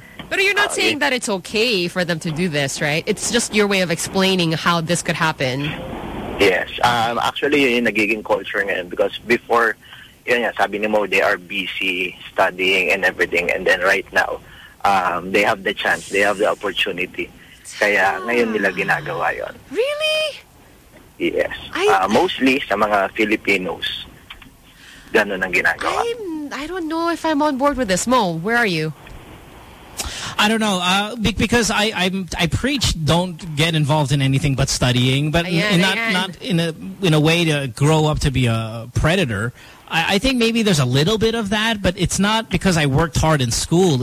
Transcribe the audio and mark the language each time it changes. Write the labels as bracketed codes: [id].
[en] But you're not saying that it's okay for them to do this, right? It's just your way of explaining how this could happen. Yes. Actually, [tl] yun yung nagiging culture ngayon. [en] Because before, [tl] yun nga, sabi ni Mo, [en] they are busy studying and everything. And then right now, they have the chance. They have the opportunity. [tl] Kaya ngayon nila ginagawa yun. [en] Really? Yes. Mostly [tl] sa mga Filipinos. Ganun ang ginagawa. [en] I don't know if I'm on board with this. Mo, where are you? I don't know, because I preach don't get involved in anything but studying, but not in a way to grow up to be a predator. I think maybe there's a little bit of that, but it's not because I worked hard in school.